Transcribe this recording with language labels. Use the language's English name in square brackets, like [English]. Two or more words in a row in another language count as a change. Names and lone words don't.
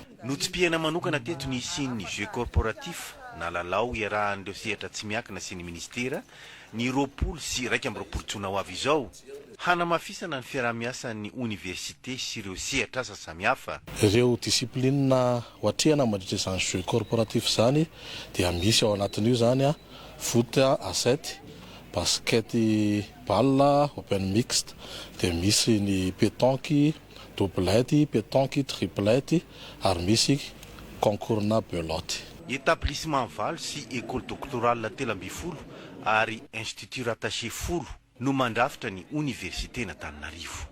[Malagasy] notsim-piaina manokana teto ny isian'ny [French] jeu corporatif [Malagasy] na lalao iarahan'ireo sehatra tsy miankina sy ny ministera ny 20 sy 1 jona ho avy izao hanamafisana ny fiarahamiasan'ny université sy ireo sehatra asa samihafa. Ireo disiplinina hoatrehana mandritra izany [French] jeu corporatif [Malagasy] zany dia misy ao anatin'io zany a [French] foot à 7, basket balle open mixte, [Malagasy] dia misy ny [French] pétanque, doublette, pétanque, triplette [Malagasy] ary misy concours na belote. [French] Établissement Val [Malagasy] sy [French] école doctorale [Malagasy] telo amby folo ary [French] institut rattaché [Malagasy] folo no mandrafitra ny université n'Antananarivo.